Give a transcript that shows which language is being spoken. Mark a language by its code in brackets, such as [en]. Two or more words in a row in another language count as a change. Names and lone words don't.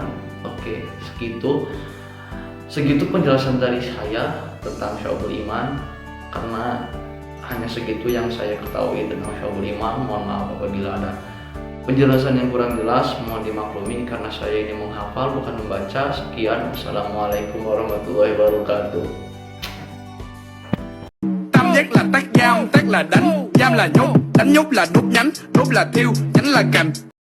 [id] Oke, segitu penjelasan dari saya tentang [ar] شعب الإيمان, [id] karena hanya segitu yang saya ketahui tentang [ar] شعب الإيمان. [id] Mohon maaf apabila ada penjelasan yang kurang jelas, mohon dimaklumi karena saya ini menghafal bukan membaca. Sekian, [ar] السلام عليكم ورحمة الله وبركاته. [vi] Tam giác là tác dao, tác là đánh, giam là nhốt, đánh nhốt là đốt nhánh là thiêu, nhánh là cành.